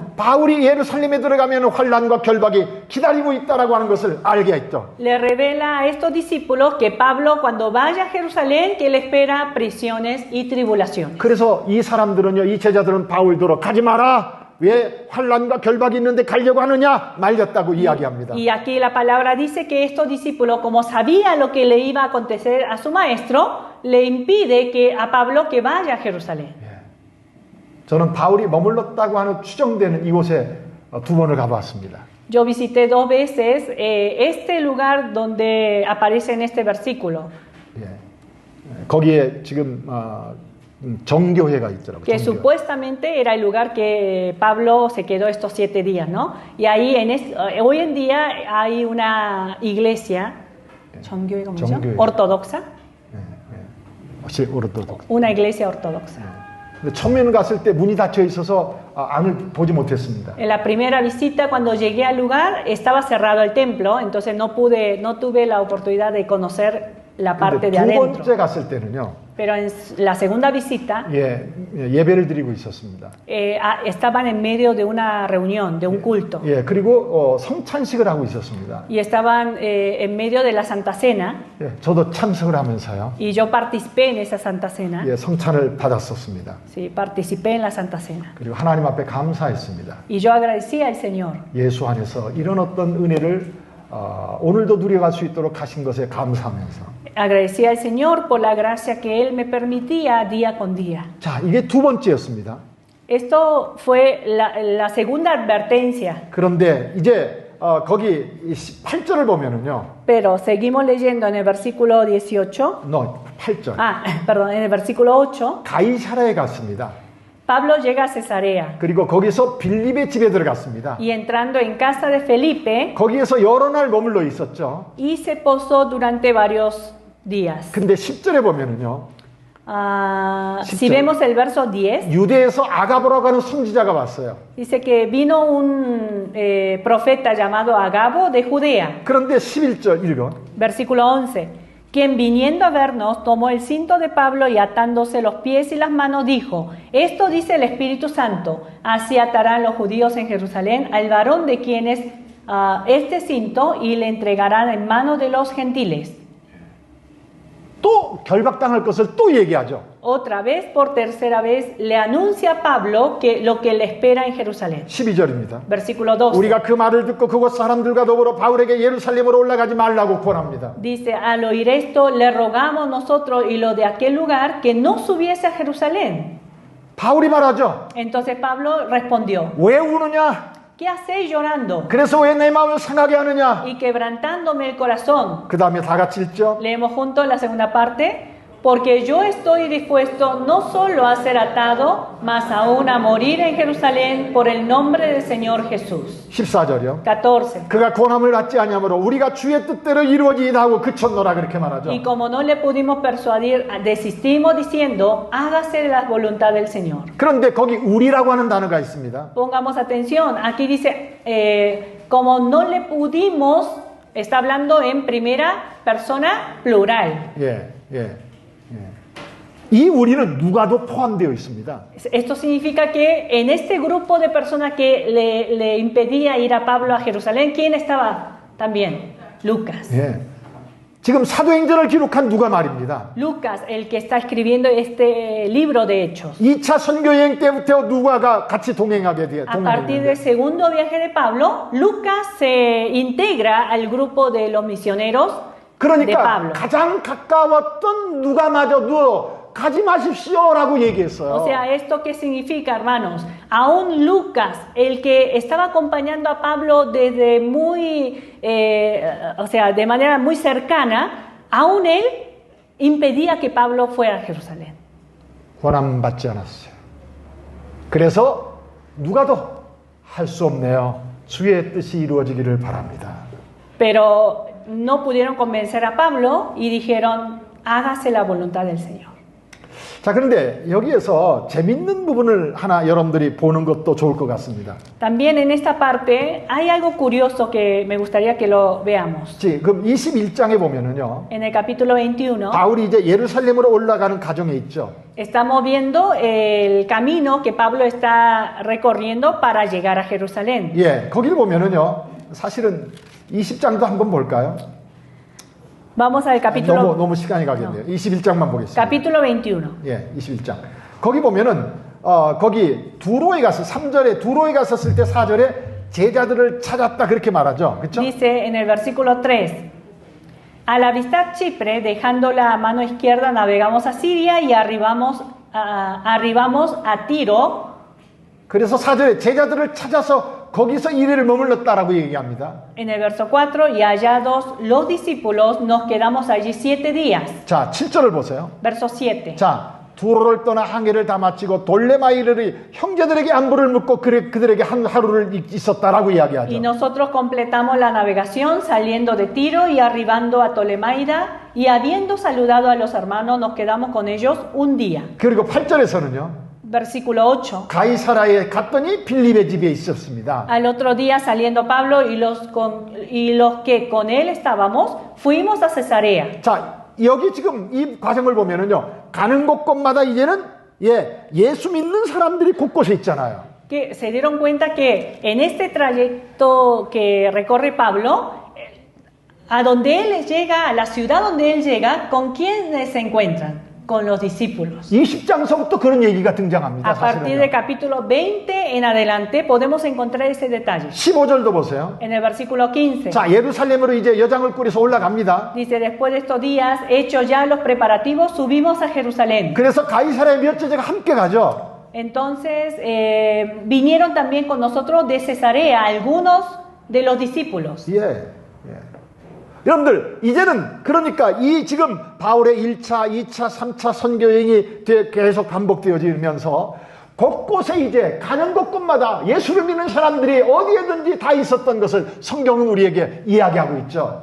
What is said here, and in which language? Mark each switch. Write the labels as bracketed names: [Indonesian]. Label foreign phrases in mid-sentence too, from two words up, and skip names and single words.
[Korean] 바울이 예루살렘에 들어가면 환란과 결박이 기다리고 있다라고 하는 것을 알게 했죠. [Spanish] Le revela a estos discípulos que Pablo cuando vaya a Jerusalén, que él espera prisiones y tribulaciones. [Korean] 그래서 이 사람들은요, 이 제자들은 바울더러 가지 마라. 왜 환란과 결박이 있는데 가려고 하느냐 말렸다고 이야기합니다. [Spanish] Y aquí la palabra dice que estos discípulos, como sabía lo que le iba a acontecer a su maestro, le impide que a Pablo que vaya a Jerusalén. [Korean] 저는 바울이 머물렀다고 하는 추정되는 이곳에 두 번을 가봤습니다. [Spanish] Yo visité 2 veces este lugar donde aparece en este versículo. [Korean] 거기에 지금 정교회가 있더라고요. [Spanish] Que [Korean] 정교회. [Spanish] supuestamente era el lugar que Pablo se quedó estos 7 días, ¿no? Y ahí hoy en día hay una iglesia, 정교회, ¿cómo se llama? [Korean] 정교회. [Spanish] Ortodoxa, [Korean] 혹시 오르도록. [Spanish] una iglesia ortodoxa. [Korean] 근데 처음에는 갔을 때 문이 닫혀 있어서 안을 보지 못했습니다. [Spanish] En la primera visita, cuando llegué al lugar, estaba cerrado el templo, entonces no tuve la oportunidad de conocer la parte de [Korean] 두 [Spanish] adentro. [Korean] 번째 갔을 때는요. [Spanish] Pero en la segunda visita [Korean] 예배를 드리고 있었습니다. [Spanish] estaban en medio de una reunión, de un culto. [Korean] 그리고 성찬식을 하고 있었습니다. [Spanish] Y estaban en medio de la Santa Cena. [Korean] 저도 참석을 하면서요. [Spanish] Y yo participé en esa Santa Cena. [Korean] 성찬을 받았었습니다. [Spanish] Sí, participé en la Santa Cena. [Korean] 그리고 하나님 앞에 감사했습니다. [Spanish] Y yo agradecí al Señor. [Korean] 예수 안에서 이런 어떤 은혜를 오늘도 누려갈 수 있도록 하신 것에 감사하면서. [Spanish] Agradecí al Señor por la gracia que Él me permitía día con día. [Korean] 자, 이게 두 번째였습니다. [Spanish] Esto fue la segunda advertencia. [Korean] 그런데 이제 거기 8절을 보면은요. [Spanish] Pero seguimos leyendo en el versículo 18. [Korean] No, 8절. [Spanish] Perdón, en el versículo 8. [Korean] 가이사라에 갔습니다. [Spanish] Pablo llega a Cesarea. [Korean] 그리고 거기서 빌립의 집에 들어갔습니다. [Spanish] Y entrando en casa de Felipe. [Korean] 거기에서 여러 날 머물러 있었죠. [Spanish] Y se posó durante varios días. [Korean] 근데 10절에 보면은요. [Spanish] Si vemos el verso 10. [Korean] 유대에서 아가보라고 하는 선지자가 왔어요. [Spanish] Dice que vino un profeta llamado Agabo de Judea. [Korean] 그런데 11절 읽어. [Spanish] Versículo 11. Quien viniendo a vernos tomó el cinto de Pablo y atándose los pies y las manos dijo: Esto dice el Espíritu Santo, así atarán los judíos en Jerusalén al varón de quienes este cinto y le entregarán en manos de los gentiles. [Korean] 또 결박당할 것을 또 얘기하죠. [Spanish] Otra vez, por tercera vez, le anuncia a Pablo que lo que le espera en Jerusalén. [Korean] 12절입니다. [Spanish] Versículo 12. [Korean] 우리가 그 말을 듣고 그곳 사람들과 더불어 바울에게 예루살렘으로 올라가지 말라고 권합니다. [Spanish] Dice, al oír esto, le rogamos nosotros y los de aquel lugar que no subiese a Jerusalén. [Korean] 바울이 말하죠. [Spanish] Entonces Pablo respondió, [Korean] 왜 우느냐? [Spanish] ¿qué hacéis llorando [Korean] 그래서 왜 내 마음을 상하게 하느냐? [Spanish] y quebrantándome el corazón? [Korean] 그 다음에 다 같이 읽죠. [Spanish] Leemos juntos la segunda parte. Porque yo estoy dispuesto no solo a ser atado, mas aún a morir en Jerusalén por el nombre del Señor Jesús. [Korean] 14절이요. [Spanish] 14. [Korean] 그가 권함을 받지 아니하므로 우리가 주의 뜻대로 이루어지이다 하고 그쳤노라 그렇게 말하죠. [Spanish] Y como no le pudimos persuadir, desistimos diciendo, hágase la voluntad del Señor. [Korean] 그런데 거기 우리라고 하는 단어가 있습니다. [Spanish] Pongamos atención, aquí dice, como no le pudimos, está hablando en primera persona plural. [Korean] 이 우리는 누가도 포함되어 있습니다. [Spanish] Esto significa que en este grupo de personas que le impedía ir a Pablo a Jerusalén, ¿quién estaba también? Lucas. [Korean] 지금 사도행전을 기록한 누가 말입니다. [Spanish] Lucas, el que está escribiendo este libro de Hechos. [Korean] 2차 선교 여행 때부터 누가가 같이 동행하게 돼요. [Spanish] A partir del segundo viaje de Pablo, Lucas se integra al grupo de los misioneros de Pablo. [Korean] 가장 가까웠던 누가마저도 가지 마십시오라고 얘기했어요. [Spanish] O sea, ¿esto qué significa, hermanos? Aún Lucas, el que estaba acompañando a Pablo desde de manera muy cercana, aún él impedía que Pablo fuera a Jerusalén. [Korean] 권한 받지 않았어요. 그래서 누가도 할 수 없네요. 주의 뜻이 이루어지기를 바랍니다. [Spanish] Pero no pudieron convencer a Pablo y dijeron, hágase la voluntad del Señor. [Korean] 자, 그런데 여기에서 재밌는 부분을 하나 여러분들이 보는 것도 좋을 것 같습니다. [Spanish] También en esta parte hay algo curioso que me gustaría que lo veamos. [Korean] 그럼 21장에 보면은요. [Spanish] En el capítulo 21 [Korean] 바울이 이제 예루살렘으로 올라가는 과정에 있죠. [Spanish] estamos viendo el camino que Pablo está recorriendo para llegar a Jerusalén. [Korean] 예, 거기를 보면은요. 사실은 20장도 한번 볼까요? [Spanish] Vamos al capítulo, [Korean] 너무 시간이 가겠네요. 21장만 보겠습니다. [Spanish] capítulo 21. [Korean] 예, 21장. 거기 보면은 거기 두로에 가서 3절에 두로에 갔었을 때 4절에 제자들을 찾았다 그렇게 말하죠. 그렇죠? [Spanish] Dice en el versículo 3, al avistar Chipre, dejando la mano izquierda, navegamos a Siria y arribamos a Tiro. [Korean] 그래서 4절에 제자들을 찾아서 거기서 이래를 머물렀다라고 얘기합니다. [Spanish] En el verso 4, y hallados los discípulos, nos quedamos allí 7 días. [Korean] 자, 7절을 보세요. [Spanish] Verso 7. [Korean] 자, 두로를 떠나 항해를 다 마치고 돌레마이르의 형제들에게 안부를 묻고 그들에게 한 하루를 있었다라고 이야기하죠. [Spanish] Y nosotros completamos la navegación saliendo de Tiro y arribando a Tolemaida, y habiendo saludado a los hermanos, nos quedamos con ellos un día. [Korean] 그리고 8절에서는요. [Spanish] Versículo 8. [Korean] 가이사라에 갔더니 빌립의 집에 있었습니다. [Spanish] Al otro día, saliendo Pablo y los que con él estábamos, fuimos a Cesarea. [Korean] 자, 여기 지금 이 과정을 보면은요. 가는 곳곳마다 이제는 예수 믿는 사람들이 곳곳에 있잖아요. [Spanish] Que se dieron cuenta que en este trayecto que recorre Pablo, a donde él llega, a la ciudad donde él llega, ¿con quiénes se encuentran? Con los discípulos. [Korean] 20장서부터 그런 얘기가 등장합니다. [Spanish] A partir del [Korean] 사실은요. [Spanish] capítulo 20 en adelante podemos encontrar ese detalle. [Korean] 15절도 보세요. [Spanish] En el versículo 15 [Korean] 자, 예루살렘으로 이제 여장을 꾸려서 올라갑니다. [Spanish] dice, después de estos días, hechos ya los preparativos, subimos a Jerusalén. [Korean] 그래서 가이사라의 몇 제자가 함께 가죠. [Spanish] Entonces vinieron también con nosotros de Cesarea algunos de los discípulos. [Korean] 예. 여러분들, 이제는 그러니까 이 지금 바울의 1차, 2차, 3차 선교 여행이 계속 반복되어지면서 곳곳에 이제 가는 곳곳마다 예수를 믿는 사람들이 어디에든지 다 있었던 것을 성경은 우리에게 이야기하고 있죠.